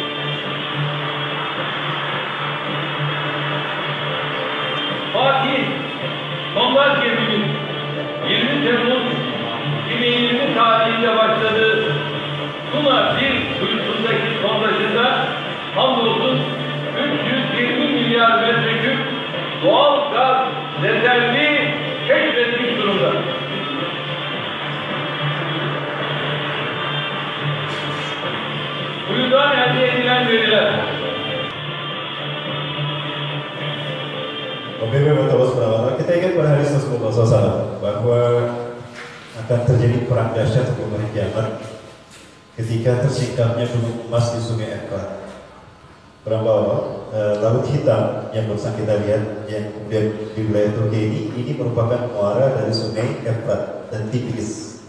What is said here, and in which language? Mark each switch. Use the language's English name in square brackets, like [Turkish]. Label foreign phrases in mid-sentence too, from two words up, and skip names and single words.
[Turkish] Fatih sondaj geminin 20 Temmuz 2020 tarihinde başladığı Tuna 1 kuyusundaki sondajında hamdolsun 320 milyar metreküp doğal gaz rezervi keşfetmiş durumda. Kuyudan elde edilen veriler [Indonesian] Pemimpin terus berawal. Kita ingat pada hari Selasa bahwa akan terjadi perang dahsyat sebelum hari kiamat ketika tersingkapnya gunung emas di Sungai Efrat. Perang bawah Laut Hitam yang barusan kita lihat yang kemudian di wilayah Turki ini merupakan muara dari Sungai Efrat dan Tigris.